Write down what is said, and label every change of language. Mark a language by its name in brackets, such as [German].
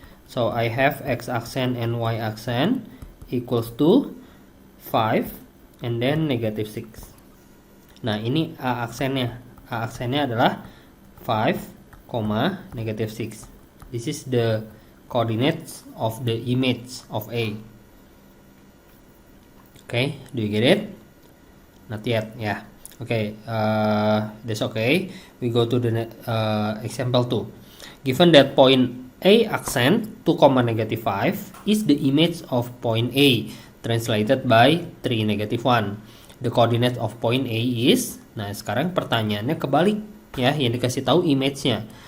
[English] So I have X aksen and Y aksen equals to 5 and then negative 6. [Indonesian] Nah, ini A aksennya. A aksennya adalah 5, negative 6. [English] This is the coordinates of the image of A. Okay, do you get it? Not yet, yeah. Okay, that's okay. We go to the example 2. Given that point A accent 2, negative 5 is the image of point A translated by 3, negative 1. The coordinate of point A is, [Indonesian] nah sekarang pertanyaannya kebalik ya, yang dikasih tahu image-nya.